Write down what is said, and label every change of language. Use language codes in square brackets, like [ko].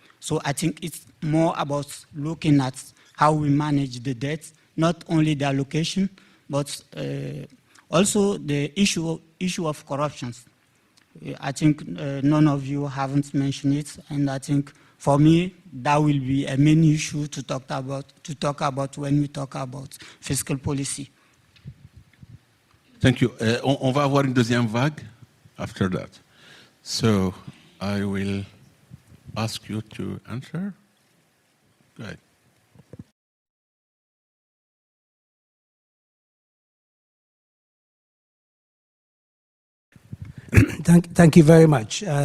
[en] So I think it's more about looking at how we manage the debt, not only the allocation, but also the issue of corruption. I think none of you haven't mentioned it, and I think for me that will be a main issue to talk about when we talk about fiscal policy. Thank you. [fr] On va avoir une deuxième vague [en] after that. So I will ask you to answer. Go ahead. Thank you very much.